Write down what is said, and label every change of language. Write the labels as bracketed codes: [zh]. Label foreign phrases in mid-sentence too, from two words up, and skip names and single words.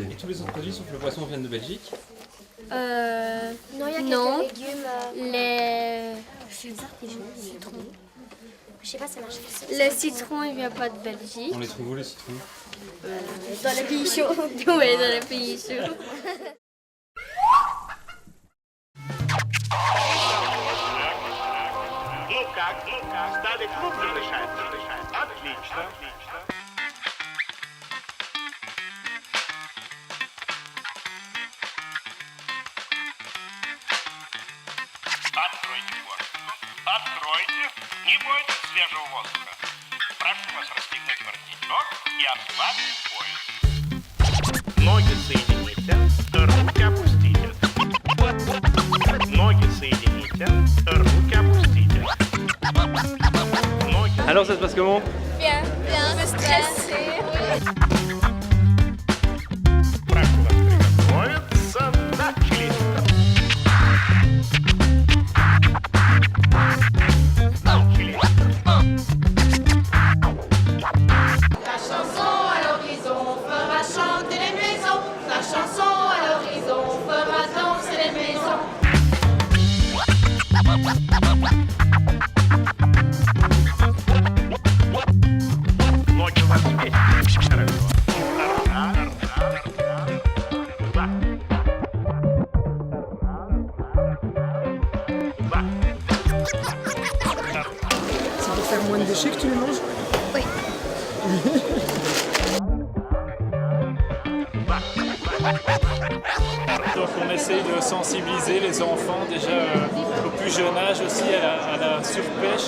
[fr] Et tous les autres produits sauf le poisson viennent de Belgique? Non, il y a quelques légumes. Citron. Je sais pas, ça marche. Le citron, il vient pas de Belgique. On les trouve où, les citrons? Dans les pays chauds. Oui, dans les pays chauds. [ru] Ну как, стали крупно дышать? Отлично. Откройте форточку. Откройте. Не бойтесь свежего воздуха. Прошу вас расстегнуть воротничок и ослабить пояс. Ноги соедините, руки опустите. Ноги соедините, руки опустите. [fr] Alors ça se passe comment? Bien, un peu stressé. [ru] Прошу вас приготовиться. Начали. [fr] La chanson à l'horizon fera chanter les maisons. La chanson à l'horizon fera danser les maisons. [ru] Ноги у вас вместе. Хорошо. [fr] C'est pour faire moins de déchets que tu les manges? Oui. Donc on essaye de sensibiliser les enfants déjà au plus jeune âge aussi à la surpêche.